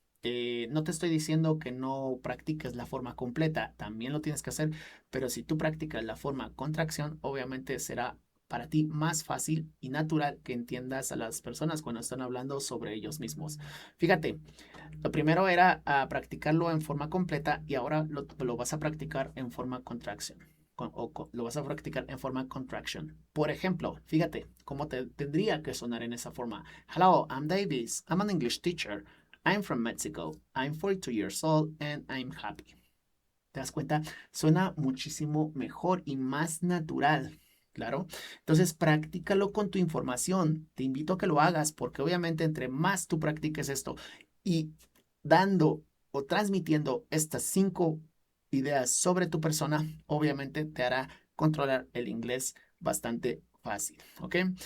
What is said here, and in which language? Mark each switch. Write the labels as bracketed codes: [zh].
[es] No te estoy diciendo que no practiques la forma completa, también lo tienes que hacer, pero si tú practicas la forma contracción, obviamente será para ti más fácil y natural que entiendas a las personas cuando están hablando sobre ellos mismos. Fíjate, lo primero era practicarlo en forma completa y ahora lo vas a practicar en forma contraction. Lo vas a practicar en forma contraction. Por ejemplo, fíjate cómo tendría que sonar en esa forma. [en] Hello, I'm Davis. I'm an English teacher. I'm from Mexico. I'm 42 years old and I'm happy. [es] ¿Te das cuenta? Suena muchísimo mejor y más natural. Claro. Entonces, practícalo con tu información. Te invito a que lo hagas porque obviamente entre más tú practiques esto y dando o transmitiendo estas 5 ideas sobre tu persona, obviamente te hará controlar el inglés bastante fácil, ¿ok?